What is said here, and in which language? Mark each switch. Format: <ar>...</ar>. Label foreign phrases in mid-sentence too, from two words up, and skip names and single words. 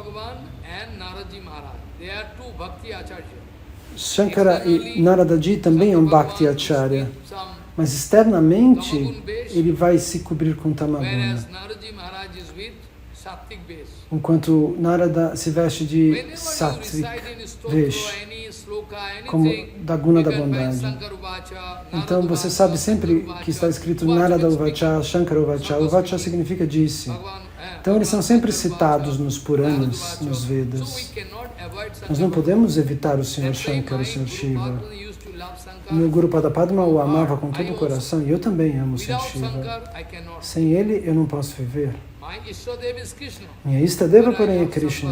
<pt>Shankara e Naradaji também é um</pt> <sa>भक्ति आचार्य,</sa> <pt>mas externamente ele vai se cobrir com Tamaguna.</pt> <sa>सात्त्विक वेश.</sa> <pt>enquanto Narada se veste de</pt> <en>Whenever you</en> <sa>Sattvic</sa> <en>recite in stotra,</en> <sa>Vesh,</sa> <en>any sloka,</en> <pt>como</pt> <en>anything,</en> <pt>da guna</pt> <en>you</en> <pt>da</pt> <en>can find</en> <pt>bondade.</pt> <sa>शङ्कर उवाच,</sa> <pt>Então Narada você Uvacha, sabe sempre Shankara que está Uvacha, escrito Uvacha Narada</pt> <en>means</en> <sa>उवाच, शङ्कर उवाच.</sa> <pt>Uvacha significa disse. Então eles são sempre citados nos Puranas, nos Vedas. Nós não podemos evitar o Senhor Shankara, o Senhor Shiva. O meu Guru Padapadma o amava com todo o coração e eu também amo o Senhor Shiva. Sem ele eu não posso viver. Minha Istadeva, porém, é Krishna.</pt>